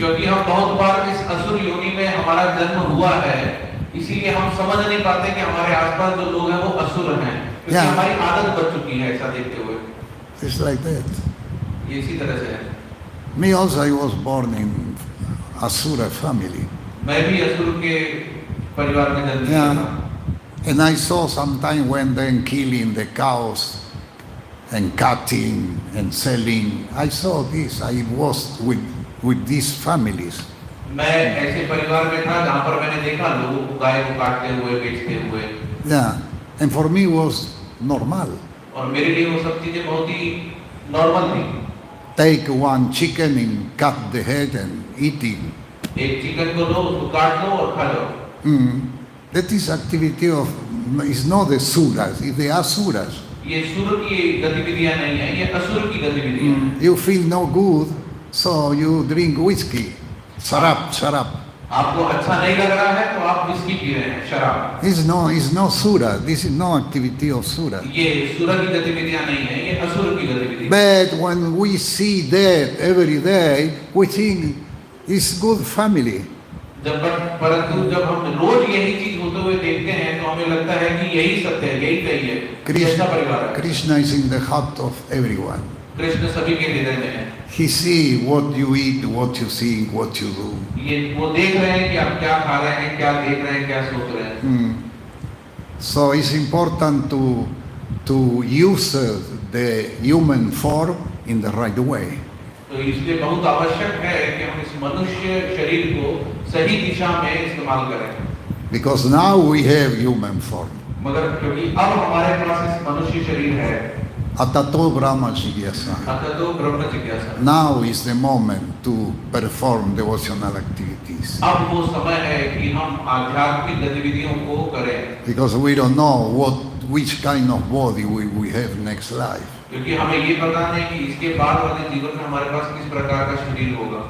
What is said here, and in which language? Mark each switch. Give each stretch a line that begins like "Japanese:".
Hindi: क्योंकि हम बहुत बार इस असुर योनि में हमारा जन्म हुआ है, इसीलिए हम समझ नहीं पाते कि हमारे आसपास जो लोग हैं वो असुर हैं, क्योंकि हमारी आदत बन चुकी है ऐसा देखते हुए।
English: It's like that.
Hindi: ये इसी तरह से है।
English: Me also, I was born in Asura family.
Hindi: मैं भी असुर के परिवार में जन्म लिया था।
English: And I saw sometime when then killing the cows and cutting and selling. I saw this. I was with these families.
Hindi: मैं ऐसे परिवार में था जहाँ पर मैंने देखा लोगों को गाय को काटते हुए बेचते हुए.
English: Yeah, and for me it was normal.
Hindi: और मेरे लिए वो सब चीजें बहुत ही नॉर्मल थी.
English: Take one chicken and cut the head and eat it.
Hindi: एक चिकन को लो, उसको काट लो और खा लो.
English: That is activity of, it's not the suras, it's the asuras.
Hindi: ये सुर की गतिविधियां नहीं है, ये असुर की गतिविधियां.
English: You feel no good, so you drink whiskey, sharab.
Hindi: आपको अच्छा नहीं लग रहा है तो आप विस्की पी रहे हैं, शराब.
English: It's no sura. This is no activity of sura.
Hindi: ये सुर की गतिविधियां नहीं है, ये असुर की गतिविधि.
English: But when we see that every day, we think it's good family.
Hindi: परंतु जब हम रोज यही चीज होते हुए देखते हैं तो हमें लगता है कि यही सत्य है, यही सही है, ऐसा परिवार है.
English: Krishna is in the heart of everyone.
Hindi: Krishna सभी के हृदय में है.
English: He see what you eat, what you think, what you do.
Hindi: ये वो देख रहे हैं कि आप क्या खा रहे हैं, क्या देख रहे हैं, क्या सोच रहे हैं.
English: So it's important to use the human form in the right way.
Hindi: तो इसलिए बहुत आवश्यक है कि हम इस मनुष्य शरीर को सही दिशा में इस्तेमाल करें.
English: Because now we have human form.
Hindi: मगर क्योंकि अब हमारे पास इस मनुष्य शरीर है.
Sanskrit: Atato Brahma Jigyasa. अततो ब्रह्म जिज्ञासा.
English: Now is the moment to perform devotional activities.
Hindi: अब वो समय है कि हम आध्यात्मिक गतिविधियों को करें.
English: Because we don't know which kind of body we have next life.
Hindi: क्योंकि हमें ये पता नहीं कि इसके बाद वाले जीवन में हमारे पास किस प्रकार का शरीर होगा.